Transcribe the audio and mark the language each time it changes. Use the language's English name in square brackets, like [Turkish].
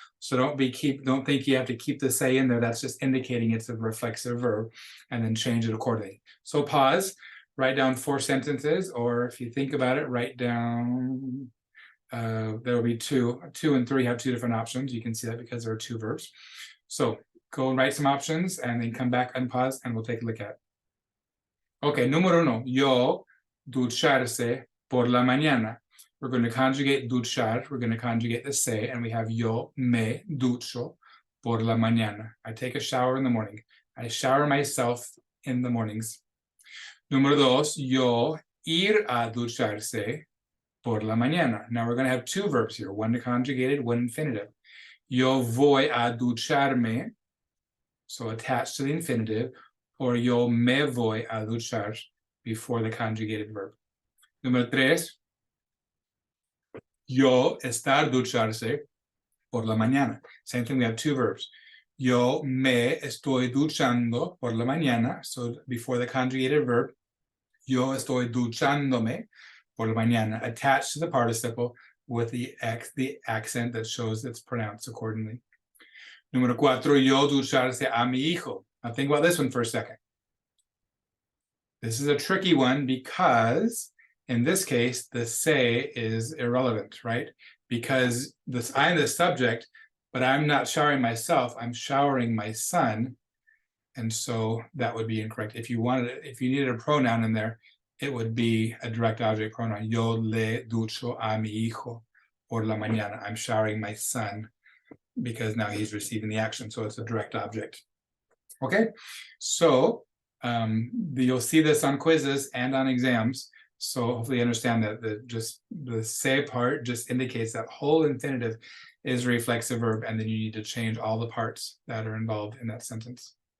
[English] So don't think you have to keep the se in there. That's just indicating it's a reflexive verb, and then change it accordingly. So pause, write down 4 sentences, or if you think about it, write down. There will be 2 and 3 have 2 different options. You can see that because there are 2 verbs. So go and write some options and then come back, unpause, and we'll take a look at it. [Spanish] Okay, número 1, yo ducharse por la mañana. [English] We're going to conjugate duchar, we're going to conjugate the se, and we have [Spanish] yo me ducho por la mañana. [English] I take a shower in the morning. I shower myself in the mornings. [Spanish] Número 2, yo ir a ducharse por la mañana. [English] Now we're going to have 2 verbs here, one conjugated, one infinitive. [Spanish] Yo voy a ducharme, [English] so attached to the infinitive, or [Spanish] yo me voy a duchar [English] before the conjugated verb. [Spanish] Número 3, yo estar ducharse por la mañana. [English] Same thing, we have 2 verbs. [Spanish] Yo me estoy duchando por la mañana, [English] so before the conjugated verb, [Spanish] yo estoy duchándome por la mañana, [English] attached to the participle with the accent that shows it's pronounced accordingly. [Spanish] Número 4, yo ducharse a mi hijo. [English] Now think about this one for a second. This is a tricky one because in this case, the se is irrelevant, right? Because I'm the subject, but I'm not showering myself, I'm showering my son. And so that would be incorrect. If you needed a pronoun in there, it would be a direct object pronoun. [Spanish] Yo le ducho a mi hijo por la mañana. [English] I'm showering my son because now he's receiving the action. So it's a direct object. Okay, so you'll see this on quizzes and on exams. So hopefully you understand that the se part just indicates that whole infinitive is a reflexive verb, and then you need to change all the parts that are involved in that sentence.